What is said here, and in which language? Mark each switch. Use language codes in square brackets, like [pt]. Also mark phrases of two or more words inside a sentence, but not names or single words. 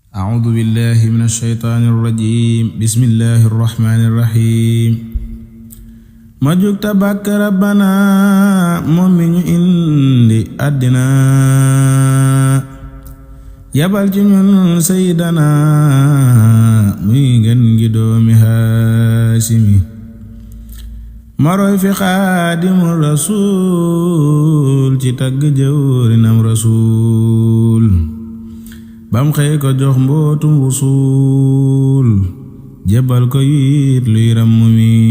[ar] أعوذ بالله من الشيطان الرجيم بسم الله الرحمن الرحيم [wo] ma jug ta bàkk rabbana moom mi ñu indi àddina yabal ci ñun sayyidana muy gën gi doomi Haasimi maroy fi [ar] خادم الرسول [wo] ci tagg jëwrinam rasuul bam xëy ko jox mbootum wusuul jébbal ko yit luy ràmm mi